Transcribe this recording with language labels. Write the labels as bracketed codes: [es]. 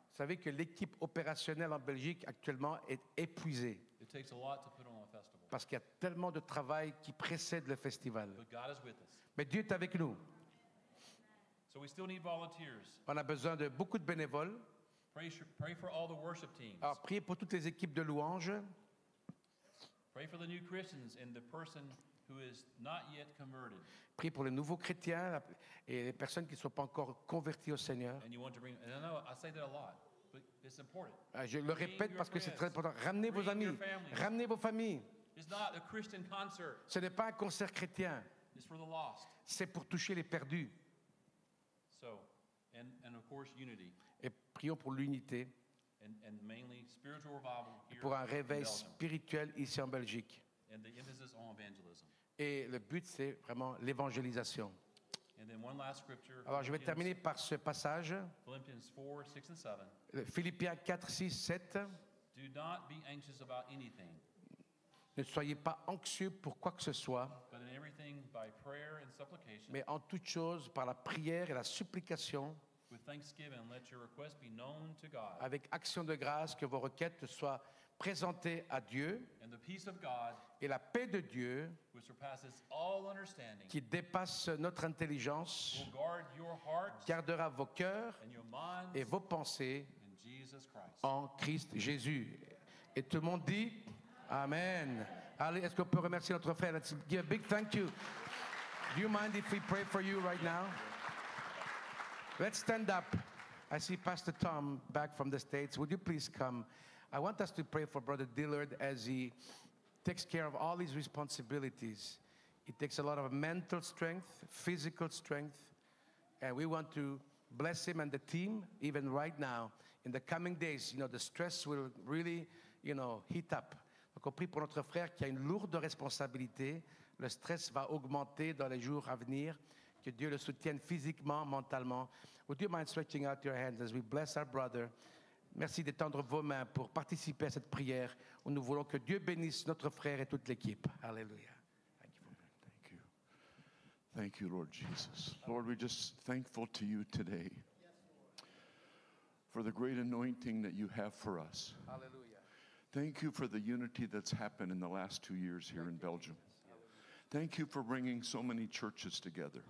[fr] Vous savez que l'équipe opérationnelle en Belgique actuellement est épuisée [en] It takes a lot to put on a festival. [fr] parce qu'il y a tellement de travail qui précède le festival. [en] But God is with us. [fr] Mais Dieu est avec nous. [en] So we still need volunteers. [fr] On a besoin de beaucoup de bénévoles. [en] Pray for all the worship teams. [fr] Alors, priez pour toutes les équipes de louanges. [en] Pray for the new Christians and the person who is not yet converted. [fr] Priez pour les nouveaux chrétiens et les personnes qui ne sont pas encore converties au Seigneur. [en] And you want to bring, and I know I say that a lot, but it's important. [fr] Je le répète parce que c'est très important. Ramenez vos amis, ramenez vos familles. [en] It's not a Christian concert. [fr] Ce n'est pas un concert chrétien, [en] It's for the lost. [fr] c'est pour toucher les perdus. [en] So, and of course, unity. [fr] Et prions pour l'unité, [en] And mainly spiritual revival here [fr] pour un [en] in [fr] réveil [en] Belgium. [fr] spirituel ici en Belgique. [en] And the emphasis on evangelism. [fr] Et le but, c'est vraiment l'évangélisation. [en] And then one last scripture. [fr] Alors, je vais terminer par ce passage, [en] Philippians 4, 6 and 7. [fr] Philippiens 4, 6, 7. [en] Do not be anxious about anything, [fr] Ne soyez pas anxieux pour quoi que ce soit, [en] but in everything by prayer and supplication, [fr] mais en toute chose, par la prière et la supplication, [en] with thanksgiving, let your requests be known to God. [fr] avec action de grâce, que vos requêtes soient présentées à Dieu, [en] And the peace of God, [fr] et la paix de Dieu, [en] which surpasses all understanding, [fr] qui dépasse notre intelligence, [en] will guard your hearts [fr] gardera vos cœurs [en] and your minds [fr] et vos pensées [en] in Jesus Christ. [fr] en Christ Jésus. Et tout le monde dit Amen. Allez, est-ce qu'on peut remercier notre frère? [en] Let's give a big thank you. Do you mind if we pray for you right now? Let's stand up. I see Pastor Tom back from the States. Would you please come? I want us to pray for Brother Dillard as he takes care of all his responsibilities. It takes a lot of mental strength, physical strength, and we want to bless him and the team even right now. In the coming days, the stress will really, heat up. [fr] Donc on prie pour notre frère qui a une lourde responsabilité. Le stress va augmenter dans les jours à venir. Que Dieu le soutienne physiquement, mentalement. [en] Would you mind stretching out your hands as we bless our brother? [fr] Merci d'étendre vos mains pour participer à cette prière où nous voulons que Dieu bénisse notre frère et toute l'équipe. Alléluia. [en] Thank you. Thank you, Lord Jesus. Lord, we're just thankful to you today for the great anointing that you have for us. [fr] Alléluia. [en] Thank you for the unity that's happened in the last 2 years here in Belgium. Thank you for bringing so many churches together.